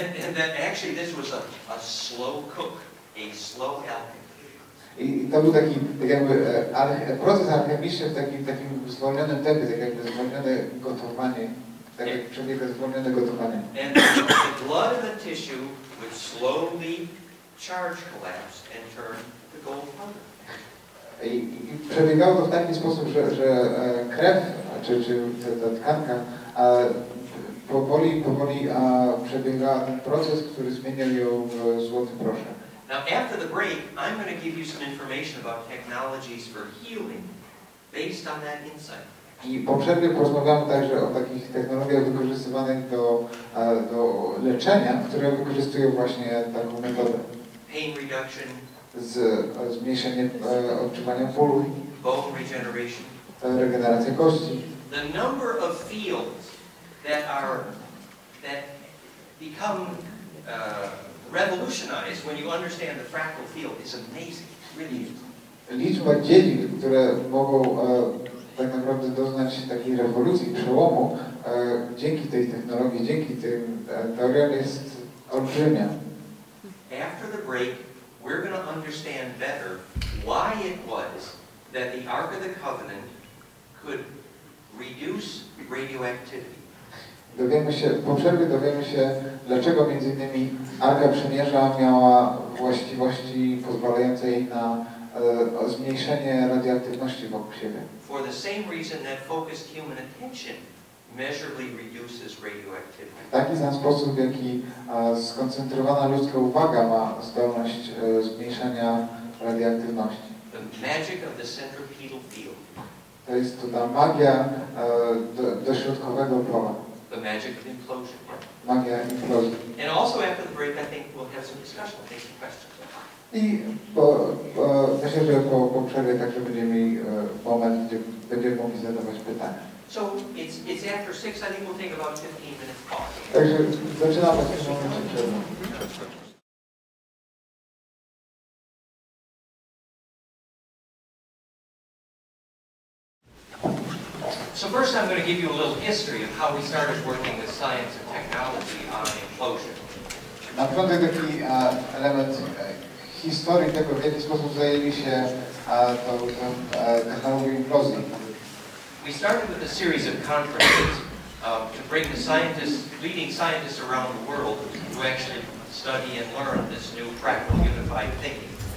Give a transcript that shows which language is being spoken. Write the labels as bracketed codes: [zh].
[en] And that actually this was a slow cook, a slow alchemy. [pl] I to był taki tak jakby proces alchemiczny w takim zwolnionym tempie, tak jakby zwolnione gotowanie, tak jak przebiega zwolnione gotowanie. [en] And the blood of the tissue would slowly charge collapse and turn to gold powder. [pl] I przebiegało to w taki sposób, że krew, czy ta tkanka powoli przebiegała ten proces, który zmieniał ją w złoty proszek. [en] Now after the break, I'm going to give you some information about technologies for healing based on that insight. [pl] I po przerwie porozmawiamy także o takich technologiach wykorzystywanych do leczenia, które wykorzystują właśnie taką metodę. [en] Pain reduction, [pl] zmniejszenie odczuwania bólu, [en] bone regeneration, [pl] regeneracja kości. [en] The number of fields that become revolutionized when you understand the fractal field is amazing. Really is. [pl] Liczba dziedzin, które mogą tak naprawdę doznać takiej rewolucji, przełomu dzięki tej technologii, dzięki tym teoriom jest olbrzymia. [en] After the break, we're going to understand better why it was that the Ark of the Covenant could reduce radioactivity. [pl] Po przerwie dowiemy się, dlaczego między innymi Arka Przymierza miała właściwości pozwalające jej na zmniejszenie radioaktywności wokół siebie. [en] For the same reason that focused human attention measurably reduces radioactivity. [pl] W taki sam sposób, w jaki skoncentrowana ludzka uwaga ma zdolność zmniejszania radioaktywności. [en] The magic of the centripetal field. [pl] To jest to ta magia dośrodkowego pola. [en] The magic of implosion. [pl] Magia implozji. [en] And also after the break, I think we'll have some discussion, take some questions. [pl] I myślę, że po przerwie także będziemy mieli moment, gdzie będziemy mogli zadawać pytania. [en] So it's after 6. I think we'll take about 15 minutes pause. [pl] Także zaczynamy w tym momencie przerwę. [en] So first I'm going to give you a little history of how we started working with science and technology on implosion. [pl] Na początek taki element historii tego, w jaki sposób zajęli się tą technologią implozji. [en] We started with a series of conferences to bring the leading scientists around the world to actually study and learn this new fractal unified thinking.